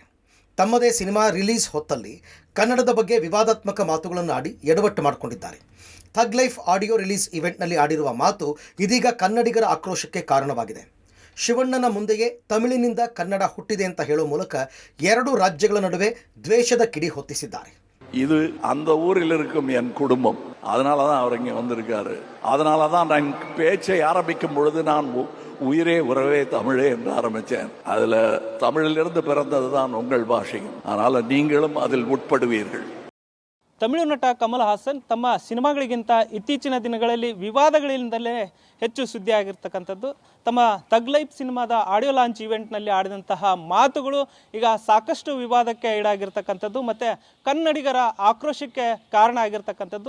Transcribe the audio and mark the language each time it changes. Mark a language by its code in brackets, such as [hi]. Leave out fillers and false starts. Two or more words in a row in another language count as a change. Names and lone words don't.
[kn] ತಮ್ಮದೇ [en] cinema release [kn] ಹೊತ್ತಲ್ಲಿ ಕನ್ನಡದ ಬಗ್ಗೆ ವಿವಾದಾತ್ಮಕ ಮಾತುಗಳನ್ನು ಆಡಿ ಎಡವಟ್ಟು ಮಾಡಿಕೊಂಡಿದ್ದಾರೆ. ಥಗ್ ಲೈಫ್ [en] audio release eventನಲ್ಲಿ [kn] ಆಡಿರುವ ಮಾತು ಇದೀಗ ಕನ್ನಡಿಗರ ಆಕ್ರೋಶಕ್ಕೆ ಕಾರಣವಾಗಿದೆ. ಶಿವಣ್ಣನ ಮುಂದೆಯೇ ತಮಿಳಿನಿಂದ ಕನ್ನಡ ಹುಟ್ಟಿದೆ ಅಂತ ಹೇಳೋ ಮೂಲಕ ಎರಡು ರಾಜ್ಯಗಳ ನಡುವೆ ದ್ವೇಷದ ಕಿಡಿ ಹೊತ್ತಿಸಿದ್ದಾರೆ. [ta] இது அந்த ஊரில் இருக்கும் என் குடும்பம், அதனால தான் அவர் இங்கே வந்திருக்காரு. அதனால தான் நான் பேச்சை ஆரம்பிக்கும் பொழுது நான் உயிரே உறவே தமிழே என்று ஆரம்பித்தேன். அதில் தமிழிலிருந்து பிறந்தது தான் உங்கள் பாஷையும், அதனால் நீங்களும் அதில் உட்படுவீர்கள். [kn] ತಮಿಳು ನಟ ಕಮಲ್ ಹಾಸನ್ ತಮ್ಮ ಸಿನಿಮಾಗಳಿಗಿಂತ ಇತ್ತೀಚಿನ ದಿನಗಳಲ್ಲಿ ವಿವಾದಗಳಿಂದಲೇ ಹೆಚ್ಚು ಸುದ್ದಿ ಆಗಿರ್ತಕ್ಕಂಥದ್ದು. ತಮ್ಮ ಥಗ್ ಲೈಫ್ ಸಿನಿಮಾದ [en] audio launch eventನಲ್ಲಿ [kn] ಆಡಿದಂತಹ ಮಾತುಗಳು ಈಗ ಸಾಕಷ್ಟು ವಿವಾದಕ್ಕೆ ಈಡಾಗಿರ್ತಕ್ಕಂಥದ್ದು ಮತ್ತು ಕನ್ನಡಿಗರ ಆಕ್ರೋಶಕ್ಕೆ ಕಾರಣ ಆಗಿರ್ತಕ್ಕಂಥದ್ದು.